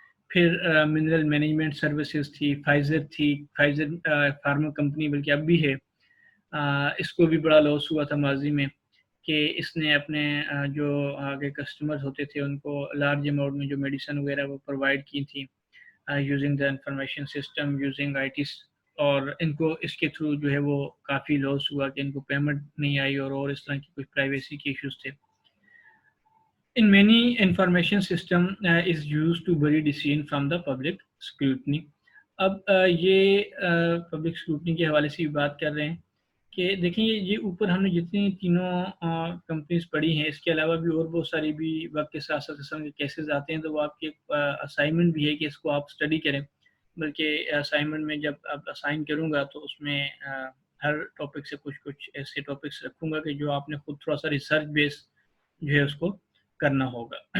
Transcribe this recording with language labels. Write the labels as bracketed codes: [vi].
[ur] پھر mineral management services تھی، Pfizer pharma company بلکہ اب بھی ہے، اس کو بھی بڑا لاس ہوا تھا ماضی میں کہ اس نے اپنے جو آگے کسٹمرز ہوتے تھے ان کو لارج اماؤنٹ میں جو میڈیسن وغیرہ وہ پرووائڈ کی تھی، [en] using the information system using IT, [ur] اور ان کو اس کے تھرو جو ہے وہ کافی لاس ہوا کہ ان کو پیمنٹ نہیں آئی اور اس طرح کی کچھ پرائیویسی کے ایشوز تھے. [en] In many information system is used to bury decision from the public scrutiny. [ur] اب یہ پبلک اسکروٹنی کے حوالے سے بھی بات کر رہے ہیں کہ دیکھیں یہ اوپر ہم نے جتنی تینوں کمپنیز پڑھی ہیں، اس کے علاوہ بھی اور بہت ساری بھی وقت کے ساتھ ساتھ اس طرح کے کیسز آتے ہیں، تو وہ آپ کی اسائنمنٹ بھی ہے کہ اس کو آپ اسٹڈی کریں. بلکہ اسائنمنٹ میں جب آپ اسائن کروں گا تو اس میں ہر ٹاپک سے کچھ ایسے ٹاپکس رکھوں گا کہ جو آپ نے خود تھوڑا سا ریسرچ بیس جو ہے اس کو کرنا ہوگا.